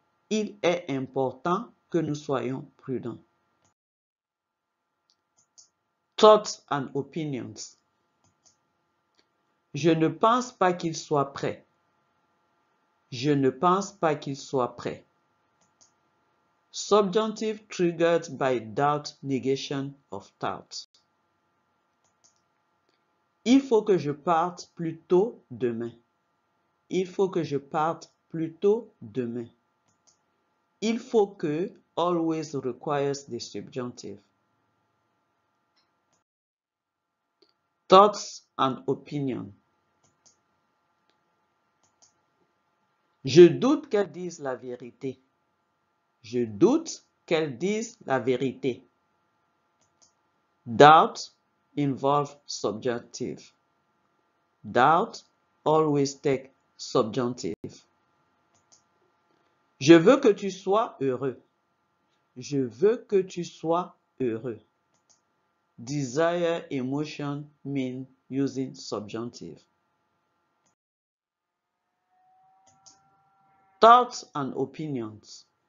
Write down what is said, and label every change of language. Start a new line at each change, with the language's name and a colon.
French: Il est important que nous soyons prudents.
English: Thoughts and opinions.
French: Je ne pense pas qu'il soit prêt. Je ne pense pas qu'il soit prêt.
English: Subjunctive triggered by doubt, negation of doubt.
French: Il faut que je parte plus tôt demain. Il faut que je parte plus tôt demain. Il faut que
English: always requires the subjunctive. Thoughts and opinions.
French: Je doute qu'elle dise la vérité. Je doute qu'elle dise la vérité.
English: Doubt involve subjunctive. Doubt always take subjunctive.
French: Je veux que tu sois heureux. Je veux que tu sois heureux.
English: Desire emotion mean using subjunctive. Thoughts and opinions.